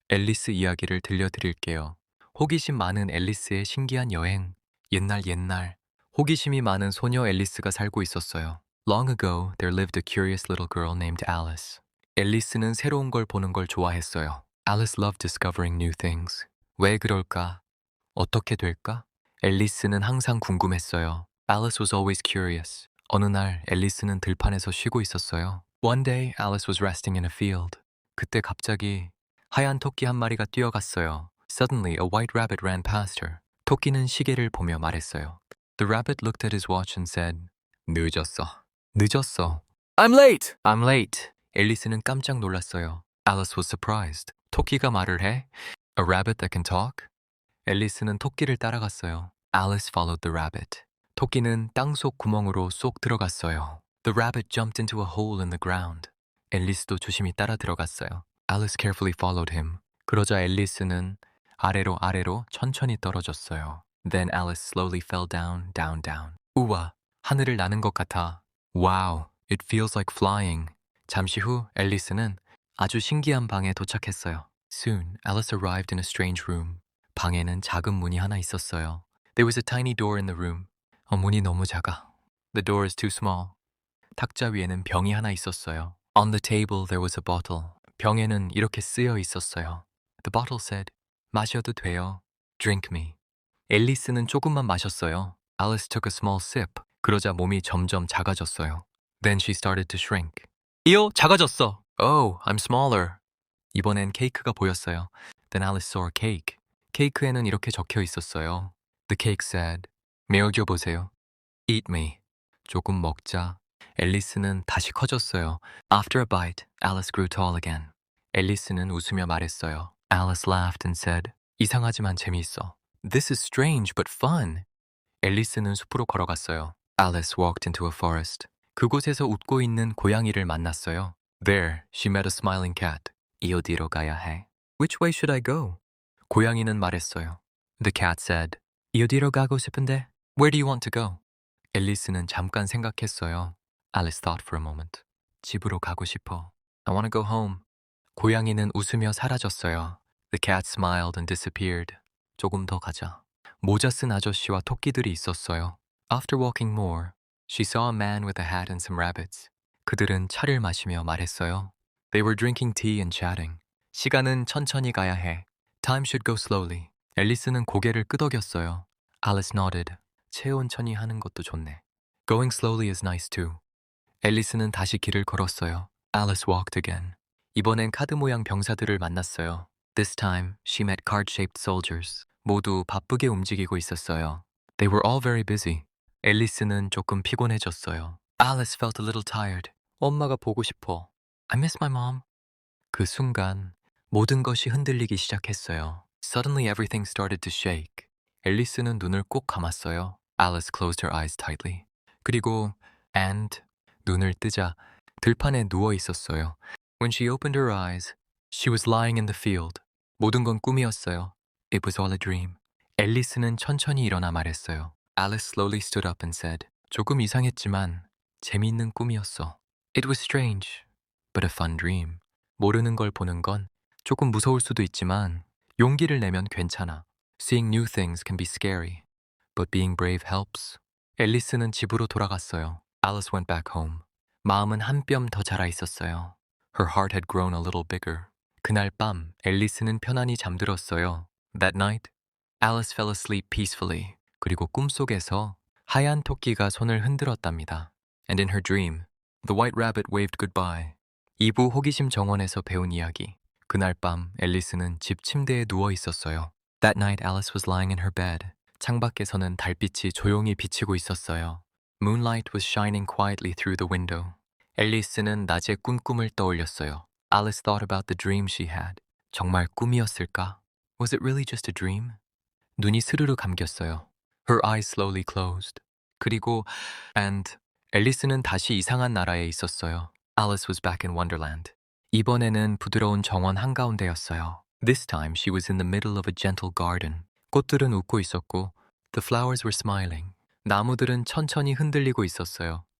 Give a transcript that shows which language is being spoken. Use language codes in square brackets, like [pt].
[ko] 앨리스 이야기를 들려드릴게요. 호기심 많은 앨리스의 신기한 여행. 옛날 호기심이 많은 소녀 앨리스가 살고 있었어요. [en] Long ago, there lived a curious little girl named Alice. [ko] 앨리스는 새로운 걸 보는 걸 좋아했어요. [en] Alice loved discovering new things. [ko] 왜 그럴까? 어떻게 될까? 앨리스는 항상 궁금했어요. [en] Alice was always curious. [ko] 어느 날 앨리스는 들판에서 쉬고 있었어요. [en] One day, Alice was resting in a field. [ko] 그때 갑자기 하얀 토끼 한 마리가 뛰어갔어요. [en] Suddenly, a white rabbit ran past her. [ko] 토끼는 시계를 보며 말했어요. [en] The rabbit looked at his watch and said, [ko] 늦었어. 늦었어. [en] I'm late! I'm late. [ko] 앨리스는 깜짝 놀랐어요. [en] Alice was surprised. [ko] 토끼가 말을 해? [en] A rabbit that can talk? [ko] 앨리스는 토끼를 따라갔어요. [en] Alice followed the rabbit. [ko] 토끼는 땅속 구멍으로 쏙 들어갔어요. [en] The rabbit jumped into a hole in the ground. [ko] 앨리스도 조심히 따라 들어갔어요. [en] Alice carefully followed him. [ko] 그러자 앨리스는 아래로 천천히 떨어졌어요. [en] Then Alice slowly fell down. [ko] 우와, 하늘을 나는 것 같아. [en] Wow, it feels like flying. [ko] 잠시 후 앨리스는 아주 신기한 방에 도착했어요. [en] Soon, Alice arrived in a strange room. [ko] 방에는 작은 문이 하나 있었어요. [en] There was a tiny door in the room. [ko] 문이 너무 작아. [en] The door is too small. [ko] 탁자 위에는 병이 하나 있었어요. [en] On the table there was a bottle. [ko] 병에는 이렇게 쓰여 있었어요. [en] The bottle said, [ko] 마셔도 돼요. [en] Drink me. [ko] 앨리스는 조금만 마셨어요. [en] Alice took a small sip. [ko] 그러자 몸이 점점 작아졌어요. [en] Then she started to shrink. [ko] 이요, 작아졌어. [en] Oh, I'm smaller. [ko] 이번엔 케이크가 보였어요. [en] Then Alice saw a cake. [ko] 케이크에는 이렇게 적혀 있었어요. [en] The cake said, [ko] 메어줘 보세요. [en] Eat me. [ko] 조금 먹자. 앨리스는 다시 커졌어요. [en] After a bite, Alice grew tall again. [ko] 앨리스는 웃으며 말했어요. [en] Alice laughed and said, [ko] 이상하지만 재미있어. [en] This is strange but fun. [ko] 앨리스는 숲으로 걸어갔어요. [en] Alice walked into a forest. [ko] 그곳에서 웃고 있는 고양이를 만났어요. [en] There, she met a smiling cat. [ko] 이 어디로 가야 해? [en] Which way should I go? [ko] 고양이는 말했어요. [en] The cat said, [ko] 이 어디로 가고 싶은데? [en] Where do you want to go? [ko] 앨리스는 잠깐 생각했어요. [en] Alice thought for a moment. [ko] 집으로 가고 싶어. [en] I want to go home. [ko] 고양이는 웃으며 사라졌어요. [en] The cat smiled and disappeared. [ko] 조금 더 가자. 모자 쓴 아저씨와 토끼들이 있었어요. [en] After walking more, she saw a man with a hat and some rabbits. [ko] 그들은 차를 마시며 말했어요. [en] They were drinking tea and chatting. [ko] 시간은 천천히 가야 해. [en] Time should go slowly. [ko] 앨리스는 고개를 끄덕였어요. [en] Alice nodded. [ko] 천천히 하는 것도 좋네. [en] Going slowly is nice too. [ko] 앨리스는 다시 길을 걸었어요. [en] Alice walked again. [ko] 이번엔 카드 모양 병사들을 만났어요. [en] This time, she met card-shaped soldiers. [ko] 모두 바쁘게 움직이고 있었어요. [en] They were all very busy. [ko] 앨리스는 조금 피곤해졌어요. [en] Alice felt a little tired. [ko] 엄마가 보고 싶어. [en] I miss my mom. [ko] 그 순간 모든 것이 흔들리기 시작했어요. [en] Suddenly everything started to shake. [ko] 앨리스는 눈을 꼭 감았어요. [en] Alice closed her eyes tightly. [ko] 그리고 눈을 뜨자 들판에 누워 있었어요. [en] When she opened her eyes, she was lying in the field. [ko] 모든 건 꿈이었어요. [en] It was all a dream. [ko] 앨리스는 천천히 일어나 말했어요. [en] Alice slowly stood up and said, [ko] 조금 이상했지만 재미있는 꿈이었어. [en] It was strange, but a fun dream. [ko] 모르는 걸 보는 건 조금 무서울 수도 있지만 용기를 내면 괜찮아. [en] Seeing new things can be scary, but being brave helps. [ko] 앨리스는 집으로 돌아갔어요. [en] Alice went back home. [ko] 마음은 한 뼘 더 자라 있었어요. [en] Her heart had grown a little bigger. [ko] 그날 밤 앨리스는 편안히 잠들었어요. [en] That night, Alice fell asleep peacefully. [ko] 그리고 꿈속에서 하얀 토끼가 손을 흔들었답니다. [en] And in her dream, the white rabbit waved goodbye. [ko] 2부 호기심 정원에서 배운 이야기. 그날 밤 앨리스는 집 침대에 누워 있었어요. [en] That night Alice was lying in her bed. [ko] 창밖에서는 달빛이 조용히 비치고 있었어요. [en] Moonlight was shining quietly through the window. [ko] 앨리스는 낮에 꾼 꿈을 떠올렸어요. [en] Alice thought about the dream she had. [ko] 정말 꿈이었을까? [en] Was it really just a dream? [ko] 눈이 스르르 감겼어요. [en] Her eyes slowly closed. [ko] 그리고 앨리스는 다시 이상한 나라에 있었어요. [en] Alice was back in Wonderland. [ko] 이번에는 부드러운 정원 한가운데였어요. [en] This time she was in the middle of a gentle garden. [ko] 꽃들은 웃고 있었고, [en] the flowers were smiling. [ko] 나무들은 천천히 흔들리고 있었어요.